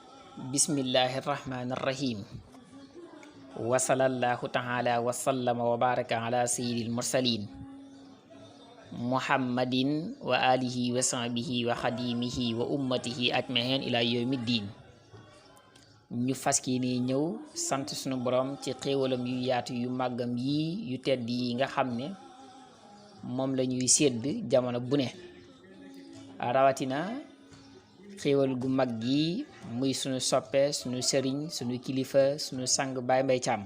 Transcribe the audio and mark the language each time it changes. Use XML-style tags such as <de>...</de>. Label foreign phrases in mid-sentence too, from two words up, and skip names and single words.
<ar>بسم الله الرحمن الرحيم وصلى الله تعالى وسلم وبارك على سيد المرسلين محمد وآله وصحبه وخادمه وأمته أجمعين إلى يوم الدين.</ar> <wo>ñu faski ni ñëw sant sunu borom ci xéewalam yu yaatu yu màggam yi yu tedd yi nga xam ne moom la ñuy sédd jamono bu ne, rawatina xéewal gu mag gi muy sunu soppe, sunu sëriñ, sunu kilifa, sunu sang Baye Mbaye Thiam.</wo>